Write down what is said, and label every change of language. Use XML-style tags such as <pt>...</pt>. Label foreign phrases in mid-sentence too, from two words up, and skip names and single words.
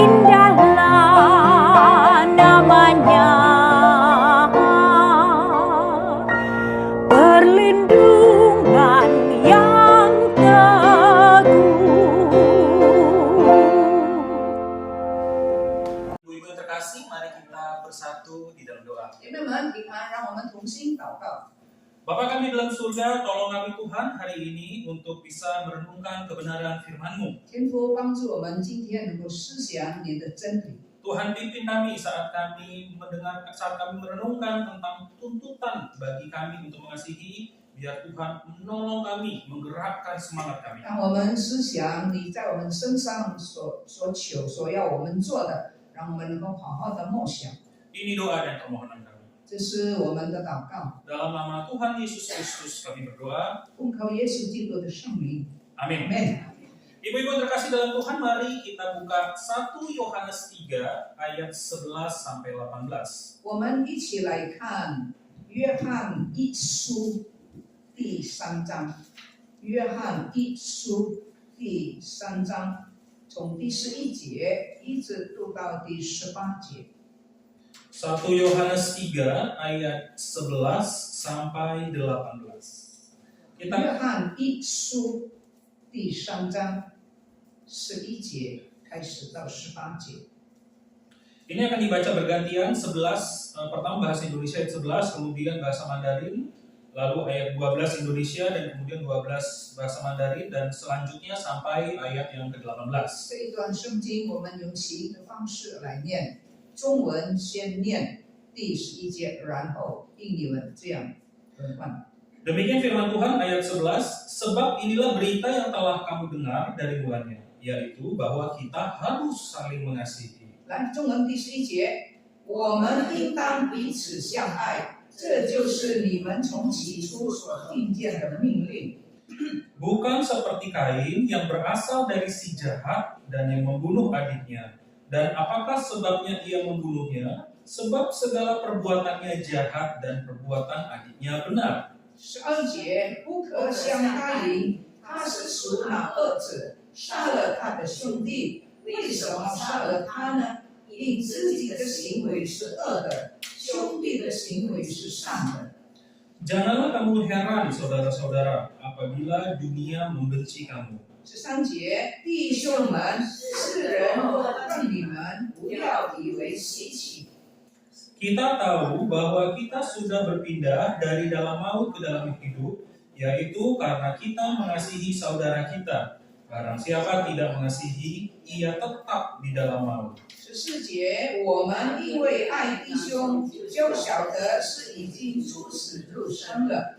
<id>Indahlah namanya, perlindungan yang teguh. Ibu-ibu yang terkasih, mari kita bersatu di dalam doa.</id> <zh>姐妹们平安，让我们同心祷告。</zh> <id>Bapa kami dalam surga, tolong kami Tuhan hari ini untuk bisa merenungkan kebenaran firman-Mu.</id> <zh>天父帮助我们今天能够思想你的真理。</zh> <id>Tuhan pimpin kami saat kami merenungkan tentang tuntutan bagi kami untuk mengasihi, biar Tuhan menolong kami, menggerakkan semangat kami.</id> <zh>让我们思想你在我们身上所求所要我们做的，让我们能够好好的默想。</zh> <id>Ini doa dan permohonan kami.</id> <zh>这是我们的祷告，</zh> <id>Dalam nama Tuhan Yesus Kristus kami berdoa.</id> <zh>奉靠耶稣基督的圣名，</zh> <id>Amin.</id> <zh>阿门。</zh> <id>Ibu-ibu terkasih dalam Tuhan, mari kita buka 1 Yohanes 3 ayat 11 sampai 18.</id> <zh>我们一起来看约翰一书第3章，约翰一书第3章从第11节一直读到第18节。</zh> <id>1 Yohanes 3 ayat 11 sampai 18.</id> <zh>约</zh> <id>Kita</id> <zh>翰一书第3章11节开始到18节。</zh> <id>ini akan dibaca bergantian 11 pertama bahasa Indonesia ayat 11, kemudian bahasa Mandarin, lalu ayat 12 Indonesia dan kemudian 12 bahasa Mandarin dan selanjutnya sampai ayat yang ke-18.</id> <zh>这一段圣经我们用起音的方式来念，中文先念第11节，然后印尼文这样轮换。</zh> <id>Demikian firman Tuhan ayat 11, sebab inilah berita yang telah kamu dengar dari mulanya, yaitu bahwa kita harus saling mengasihi.</id> <zh>来，中文第11节，我们应当彼此相爱，这就是你们从起初所听见的命令。</zh> <id>Bukan seperti Kain yang berasal dari si jahat dan yang membunuh adiknya. Dan apakah sebabnya ia membunuhnya? Sebab segala perbuatannya jahat dan perbuatan adiknya benar.</id> <zh>12 节，不可像他赢，他是属那恶者，杀了他的兄弟。为什么杀了他呢？因自己的行为是恶的，兄弟的行为是善的。</zh> <id>Janganlah kamu heran, saudara-saudara, apabila dunia membenci kamu.</id> <zh>13 节，弟兄们，世人若恨你们，不要以为稀奇。</zh> <id>Kita tahu bahwa kita sudah berpindah dari dalam maut ke dalam hidup, yaitu karena kita mengasihi saudara kita. Barang siapa tidak mengasihi, ia tetap di dalam maut.</id> <zh>14 节，我们因为爱弟兄，就晓得是已经出死入生了。</zh>